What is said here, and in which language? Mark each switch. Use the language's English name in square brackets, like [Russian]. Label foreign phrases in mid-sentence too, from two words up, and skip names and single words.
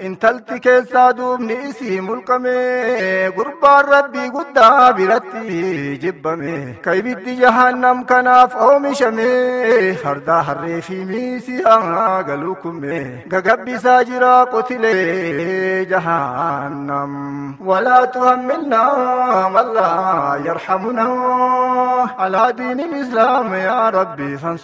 [Oromo] Intalti keessaa duubni isii mulqame, gurbaan Rabbii guddaa biratti jibbame. Ka ibiddi jahannam kanaaf oomishame, fardaa harree fi miisi haa galuu kumme. Gagabbisaa jira qotilee jahannam. [Arabic] ولا تحملنا من لا يرحمنا. على دين الإسلام يا ربي